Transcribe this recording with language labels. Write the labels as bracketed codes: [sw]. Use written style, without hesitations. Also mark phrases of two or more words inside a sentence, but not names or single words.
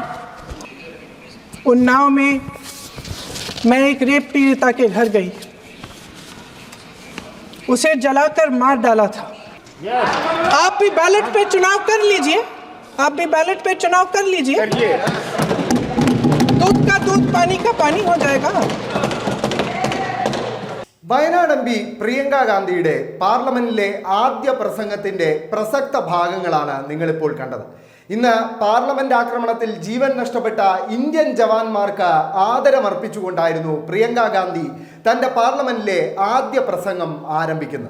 [hi] उन्नाव में मैं एक रेप पीड़िता के घर गई, उसे जलाकर मार डाला था। आप भी बैलेट पे चुनाव कर लीजिए, आप भी बैलेट पे चुनाव कर लीजिए, दूध का दूध, पानी का पानी हो जाएगा। [ml] വയനാട് എം പി പ്രിയങ്ക ഗാന്ധിയുടെ പാർലമെന്റിലെ ആദ്യ പ്രസംഗത്തിന്റെ പ്രസക്ത ഭാഗങ്ങളാണ് നിങ്ങളിപ്പോൾ കണ്ടത്. ഇന്ന് പാർലമെന്റ് ആക്രമണത്തിൽ ജീവൻ നഷ്ടപ്പെട്ട ഇന്ത്യൻ ജവാന്മാർക്ക് ആദരമർപ്പിച്ചുകൊണ്ടായിരുന്നു പ്രിയങ്ക ഗാന്ധി തൻ്റെ പാർലമെന്റിലെ ആദ്യ പ്രസംഗം ആരംഭിക്കുന്നത്.